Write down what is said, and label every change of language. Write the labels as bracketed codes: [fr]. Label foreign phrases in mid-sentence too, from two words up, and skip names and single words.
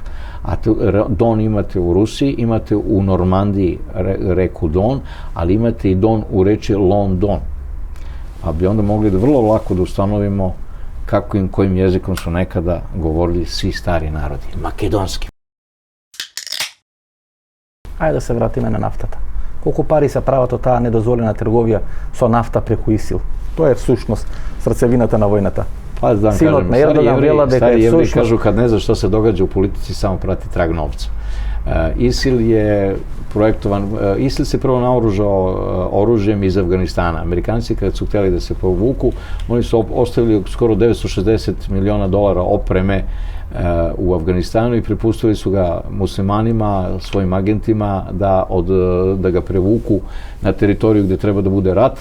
[sr] A Don imate u Rusiji, imate u Normandiji reku Don, ali imate i Don u reči London. Pa bi onda mogli da vrlo lako da ustanovimo kojim jezikom su nekada govorili svi stari narodi. Makedonski. [mk] Ајде да се вратиме на нафтата. Колико пари се прават ta недозволена трговија со нафта преку ИСИЛ? Тоа е всушност срцевината на војната. [sr] Pa da vam [mk] Sinot [sr] kažem, [mk] на Ердоган вела дека [sr] stari [mk] е [sr] jevreji [mk] всушност [sr] kažu kad ne zna što se događa u politici, samo prati trag novca. ISIL je projektovan, ISIL se prvo naoružao oružjem iz Afganistana. Amerikanci kad su htjeli da se povuku, oni su ostavili skoro $960 miliona opreme u Afganistanu i prepustili su ga muslimanima, svojim agentima da ga prevuku na teritoriju gdje treba da bude rat.